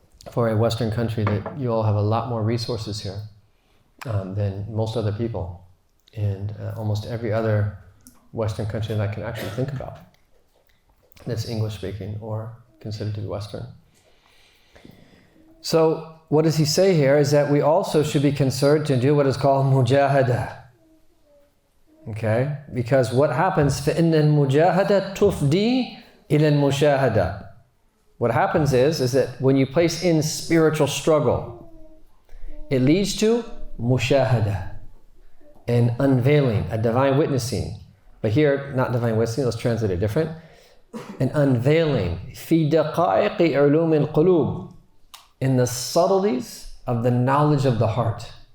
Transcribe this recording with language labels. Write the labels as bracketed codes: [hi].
[en] For a Western country, that you all have a lot more resources here than most other people, and almost every other Western country that I can actually think about that's English speaking or considered to be Western. So what does he say here is that we also should be concerned to do what is called mujahada. Okay? Because what happens, [ar] فَإِنَّ الْمُجَاهَدَةَ تُفْدِي إِلَى الْمُشَاهَدَةِ. [en] What happens is that when you place in spiritual struggle, it leads to mushahada, an unveiling, a divine witnessing. But here, not divine witnessing, let's translate it different. An unveiling, [ar] في دقائق علوم القلوب, [en] in the subtleties of the knowledge of the heart.